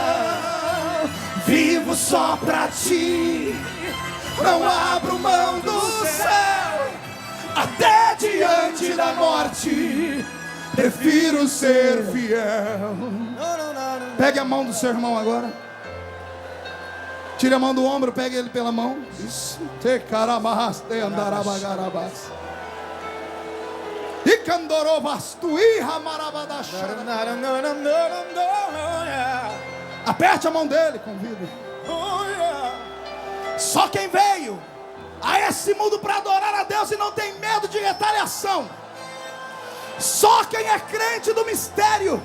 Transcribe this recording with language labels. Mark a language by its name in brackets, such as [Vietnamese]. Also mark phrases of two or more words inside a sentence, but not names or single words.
[Portuguese] Vivo só pra ti, não abro mão do céu. Até diante da morte, prefiro ser fiel. Pegue a mão do seu irmão agora. Tire a mão do ombro, pegue ele pela mão. Isso. Te carabas, te andarabagarabas. E candorovas, tu irra marabadacha. Aperte a mão dele, convido. Só quem veio a esse mundo para adorar a Deus e não tem medo de retaliação. Só quem é crente do mistério.